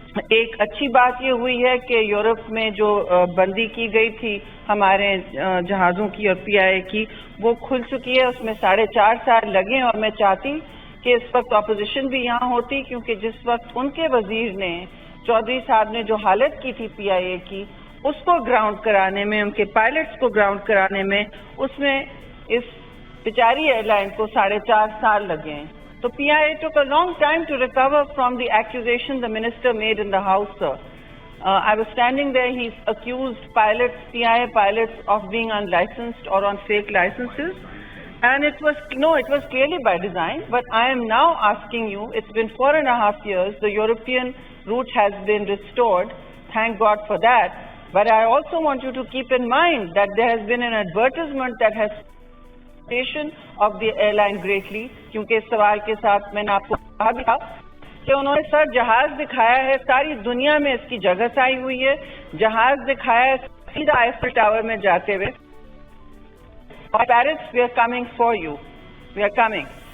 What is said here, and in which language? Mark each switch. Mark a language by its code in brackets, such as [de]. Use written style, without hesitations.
[ur] ایک اچھی بات یہ ہوئی ہے کہ یورپ میں جو بندی کی گئی تھی ہمارے جہازوں کی اور پی آئی اے کی، وہ کھل چکی ہے. اس میں 4.5 سال لگے، اور میں چاہتی کہ اس وقت اپوزیشن بھی یہاں ہوتی، کیونکہ جس وقت ان کے وزیر نے، چودھری صاحب نے جو حالت کی تھی پی آئی اے کی، اس کو گراؤنڈ کرانے میں، ان کے پائلٹس کو گراؤنڈ کرانے میں، اس میں اس بیچاری ایئر لائن کو 4.5 سال لگے ہیں. [en] So PIA took a long time to recover from the accusation the minister made in the House, sir. I was standing there. He's accused pilots, PIA pilots, of being unlicensed or on fake licenses. And it was clearly by design. But I am now asking you, it's been 4.5 years. The European route has been restored. Thank God for that. But I also want you to keep in mind that there has been an advertisement that has of the airline greatly, [ur] کیونکہ اس سوال کے ساتھ میں نے آپ کو کہا بھی تھا کہ انہوں نے سر جہاز دکھایا ہے، ساری دنیا میں اس کی جگہ آئی ہوئی ہے، جہاز دکھایا ہے سیدھا آئیفل ٹاور میں جاتے ہوئے، Paris [en] We are coming for you, we are coming.